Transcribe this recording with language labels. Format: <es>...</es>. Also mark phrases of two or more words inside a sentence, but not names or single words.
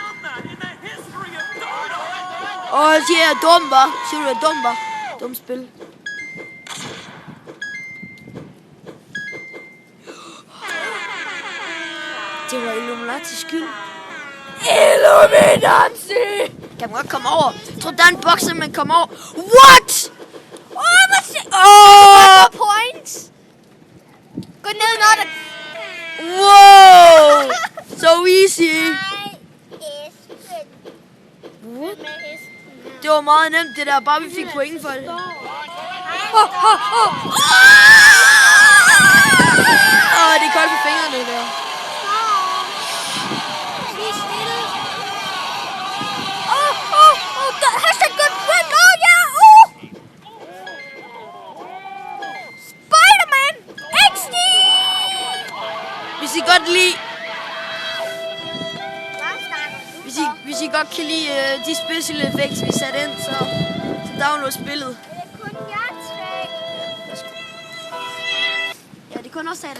<da>jeg siger, jeg er dum, hva'? Siger du, jeg er dum, hva'? Dumt spil. Det var Illuminatis skyld. Illuminati! Kan man godt komme over? Jeg tror, der er en boks, man kommer over.</da> <en>What? Points!</en> <da>Gå ned, når der...</da> <en>Wow! So easy. What?</en> <da>Det var meget nemt, det der. Bare vi fik point for det. Det er koldt på fingrene der.</da> <en>Hashtag good friend.</en> <da>Spider-Man XD! Hvis I godt lide... Hvis I godt kan lide de</da> <en>special effects,</en> <da>vi satte ind, så download spillet. Ja, det kun også</da>